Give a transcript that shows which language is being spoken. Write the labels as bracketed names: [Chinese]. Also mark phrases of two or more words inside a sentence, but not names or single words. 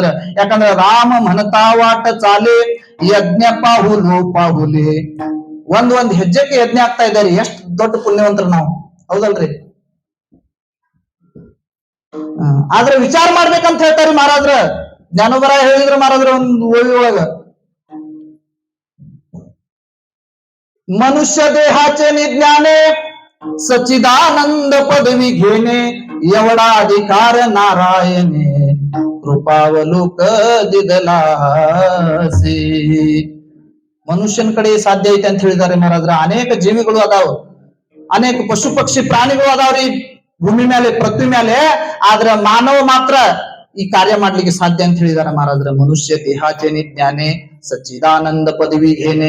[Marathi] ಯಾಕಂದ್ರ राम म्हणतावाट चाले यज्ञ पावलो पावली. [Kannada] ಒಂದ್ ಹೆಜ್ಜೆಗೆ ಯಜ್ಞ ಆಗ್ತಾ ಇದ್ದಾರೆ. ಎಷ್ಟ್ ದೊಡ್ಡ ಪುಣ್ಯವಂತರು ನಾವು. ಹೌದಲ್ರಿ? ಆದ್ರೆ ವಿಚಾರ ಮಾಡ್ಬೇಕಂತ ಹೇಳ್ತಾರಿ ಮಹಾರಾಜ್ರ. ಜ್ಞಾನೋಬರ ಹೇಳಿದ್ರ ಮಹಾರಾಜ್ರ ಒಂದು ಓವಿ ಒಳಗ, [Marathi] मनुष्य देहाचे निज्ञाने सच्चिदानंद पदवी घेणे एवढा अधिकार नारायणे कृपावलोक दिदलासे. [Kannada] ಮನುಷ್ಯನ ಕಡೆ ಸಾಧ್ಯ ಐತೆ ಅಂತ ಹೇಳಿದ್ದಾರೆ ಮಹಾರಾಜ್ರ. ಅನೇಕ ಜೀವಿಗಳು ಅದಾವ, ಅನೇಕ ಪಶು ಪಕ್ಷಿ ಪ್ರಾಣಿಗಳು ಅದಾವ್ರಿ ಭೂಮಿ ಮೇಲೆ, ಪೃಥ್ವಿ ಮೇಲೆ. ಆದ್ರ ಮಾನವ ಮಾತ್ರ ಈ ಕಾರ್ಯ ಮಾಡ್ಲಿಕ್ಕೆ ಸಾಧ್ಯ ಅಂತ ಹೇಳಿದಾರೆ ಮಹಾರಾಜ್ರ. [Marathi] मनुष्य देहाचे निज्ञाने सच्चिदानंद पदवी घेणे.